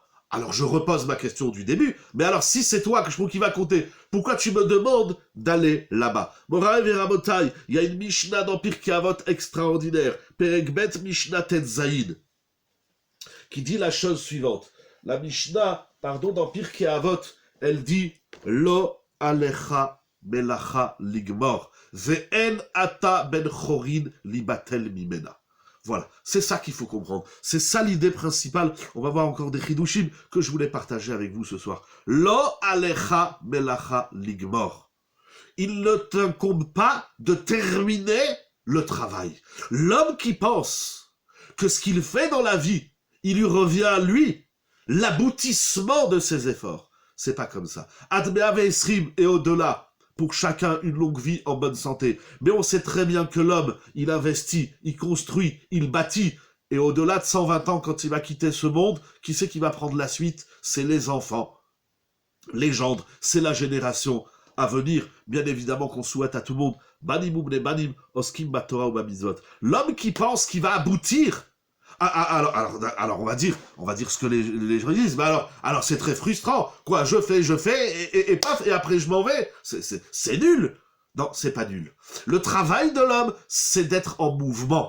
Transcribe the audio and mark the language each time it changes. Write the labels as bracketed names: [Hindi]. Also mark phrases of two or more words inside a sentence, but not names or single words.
[French] Alors je repose ma question du début, mais alors si c'est toi qui va compter, pourquoi tu me demandes d'aller là-bas? [Hebrew] מוריי ורבותיי, [French] il y a une Mishnah dans Pirkei Avot extraordinaire, [Hebrew] פרק ב משנה טז, [French] qui dit la chose suivante. La Mishnah, dans Pirkei Avot, elle dit [Hebrew] לא עליך המלאכה לגמור, ואין אתה בן חורין ליבטל ממנה. [French] Voilà, c'est ça qu'il faut comprendre. C'est ça l'idée principale. On va voir encore des chidushim que je voulais partager avec vous ce soir. [Hebrew] לא עליך המלאכה לגמור. [French] Il ne t'incombe pas de terminer le travail. L'homme qui pense que ce qu'il fait dans la vie, il lui revient à lui l'aboutissement de ses efforts. C'est pas comme ça. [Hebrew] עד מאה ועשרים [French] et au-delà. Pour chacun une longue vie en bonne santé. Mais on sait très bien que l'homme, il investit, il construit, il bâtit. Et au-delà de 120 ans, quand il va quitter ce monde, qui c'est qui va prendre la suite? C'est les enfants. Les gendres, c'est la génération à venir. Bien évidemment qu'on souhaite à tout le monde [Hebrew] בנים ובני בנים עוסקים בתורה ובמצוות. [French] L'homme qui pense qu'il va aboutir. Alors on va dire ce que les gens disent. Mais alors c'est très frustrant. Quoi, je fais, et paf, et après je m'en vais. C'est nul. Non, c'est pas nul. Le travail de l'homme, c'est d'être en mouvement.